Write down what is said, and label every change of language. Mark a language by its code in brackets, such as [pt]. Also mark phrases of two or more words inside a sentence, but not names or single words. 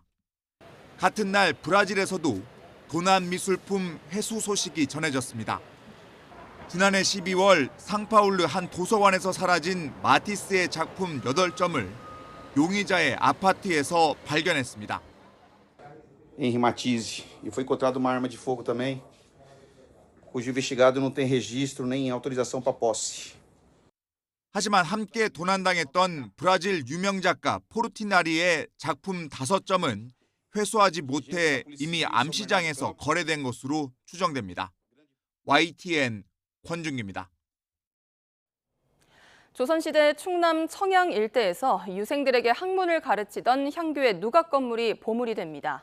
[ko] 같은 날 브라질에서도 도난 미술품 회수 소식이 전해졌습니다. 지난해 12월 상파울루 한 도서관에서 사라진 마티스의 작품 8점을 용의자의 아파트에서 발견했습니다. [pt] Henri Matisse, e foi encontrada uma arma de fogo também, cujo investigado não tem registro nem autorização para posse. [ko] 하지만 함께 도난당했던 브라질 유명 작가 포르티나리의 작품 5점은 회수하지 못해 이미 암시장에서 거래된 것으로 추정됩니다. YTN 권준기입니다. 조선시대 충남 청양 일대에서 유생들에게 학문을 가르치던 향교의 누각 건물이 보물이 됩니다.